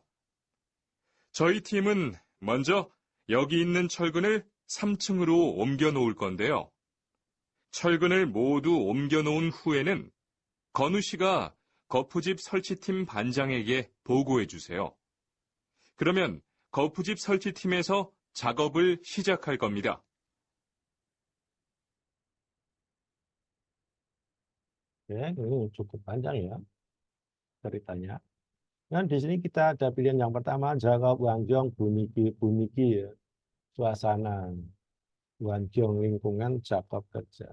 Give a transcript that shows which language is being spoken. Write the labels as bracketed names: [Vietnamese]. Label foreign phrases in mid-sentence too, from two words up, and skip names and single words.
[Korean] 저희 팀은 먼저 여기 있는 철근을 3층으로 옮겨 놓을 건데요. 철근을 모두 옮겨 놓은 후에는 건우 씨가 거푸집 설치팀 반장에게 보고해 주세요. 그러면 거푸집 설치팀에서 작업을 시작할 겁니다. [Indonesian] Ya, ini cukup panjang ya ceritanya. Dan di sini kita ada pilihan yang pertama Jakob Wangjong Buniki ya. Suasana Wangjong lingkungan Jakob kerja.